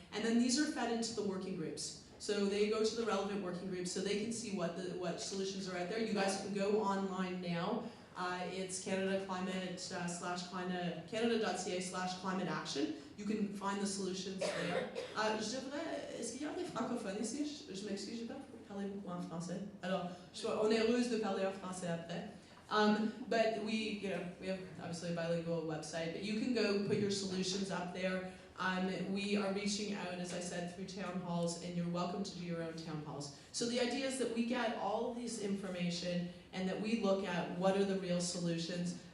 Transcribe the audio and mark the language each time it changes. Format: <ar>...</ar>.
<en>And then these are fed into the working groups. So they go to the relevant working groups so they can see what solutions are out there. You guys can go online now. It's Canada.ca/climate action. You can find the solutions there.</en> <fr>Est-ce qu'il y a des francophones ici? Je m'excuse, j'ai pas parlé beaucoup en français. Alors, on est heureuse de parler en français après.</fr> <en>But we have obviously a bilingual website, but you can go put your solutions up there. We are reaching out, as I said, through town halls, and you're welcome to do your own town halls. So the idea is that we get all of this information and that we look at what are the real solutions.</en>